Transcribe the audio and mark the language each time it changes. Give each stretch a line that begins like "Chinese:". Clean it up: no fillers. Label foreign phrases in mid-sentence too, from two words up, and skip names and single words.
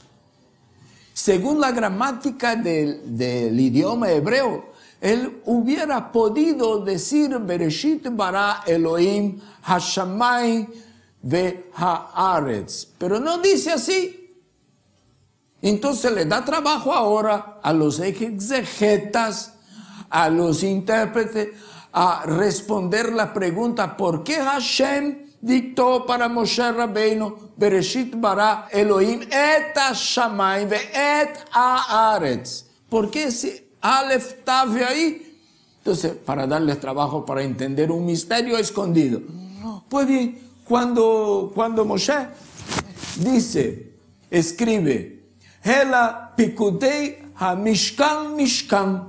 Spanish: Según la gramática del idioma hebreo, él hubiera podido decir
Hebrew: בראשית ברא אלהים השמים והארץ.
Spanish: Pero no dice así. Entonces le da trabajo ahora a los exegetas, a los intérpretes, a responder la pregunta ¿por qué Hashem dictó para Moshe Rabbeinu
Hebrew: בראשית ברא אלהים את השמים ואת הארץ?
Spanish: ¿Por qué ese
Hebrew: אלף תו
Spanish: ahí? Entonces, para darles trabajo para entender un misterio escondido. Pues bien, cuando Moshe escribe
Hebrew: אלה פקודי המשכן משכן.